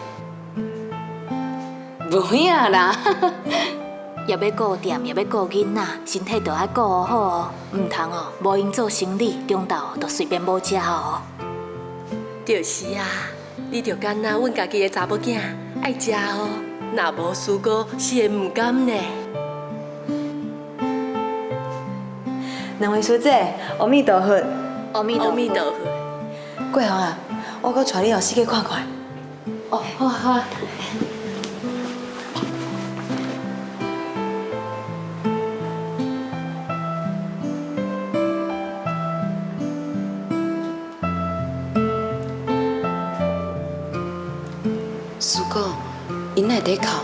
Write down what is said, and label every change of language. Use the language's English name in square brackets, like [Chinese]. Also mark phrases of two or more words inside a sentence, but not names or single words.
[Min Nan Chinese] 无影啦，也要顾店，也要顾囡仔，身体都要顾好哦，唔通哦，无闲做生意，中昼就随便无食哦。就是啊，你着敢若阮家己的查某囝，爱食哦，若无输过是会唔甘呢。两位师姐，阿弥陀佛。阿弥陀佛。桂红啊，我搁带你后四界看看。哦，好啊好啊。师姑，因哪在哭？